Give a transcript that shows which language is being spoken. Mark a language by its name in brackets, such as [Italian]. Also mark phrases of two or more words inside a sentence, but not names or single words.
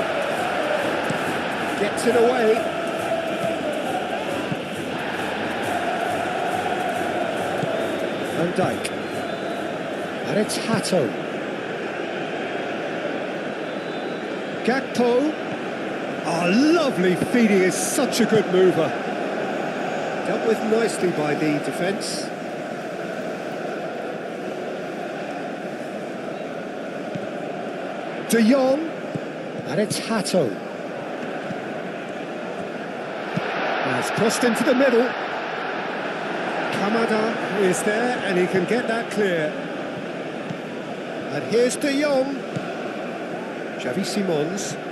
[English] Gets it away. Van Dijk. And it's Hato. Gakpo. Oh, lovely feeding, is such a good mover. Dealt with nicely by the defence. De Jong. And it's Hato. Now it's crossed into the middle. Kamada is there and he can get that clear. And here's De Jong. Xavi Simons.